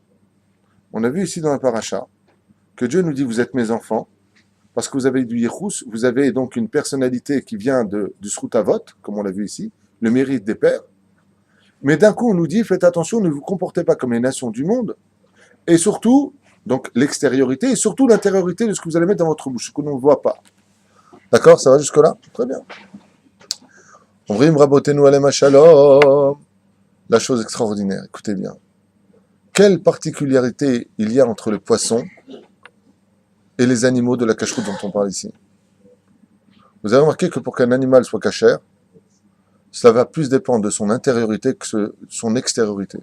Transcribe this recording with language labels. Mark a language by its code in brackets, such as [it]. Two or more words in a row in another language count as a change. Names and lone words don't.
[fr] On a vu ici dans la paracha que Dieu nous dit vous êtes mes enfants parce que vous avez du yichus, vous avez donc une personnalité qui vient du srutavot, comme on l'a vu ici, le mérite des pères. Mais d'un coup on nous dit faites attention, ne vous comportez pas comme les nations du monde. Et surtout, donc l'extériorité et surtout l'intériorité de ce que vous allez mettre dans votre bouche, ce que l'on ne voit pas. D'accord, ça va jusque-là? Très bien. [he] אומרים רבותינו עליהם השלום. [fr] La chose extraordinaire, écoutez bien. Quelle particularité il y a entre le poisson et les animaux de la cacheroute dont on parle ici? Vous avez remarqué que pour qu'un animal soit cachère, ça va plus dépendre de son intériorité que de son extériorité.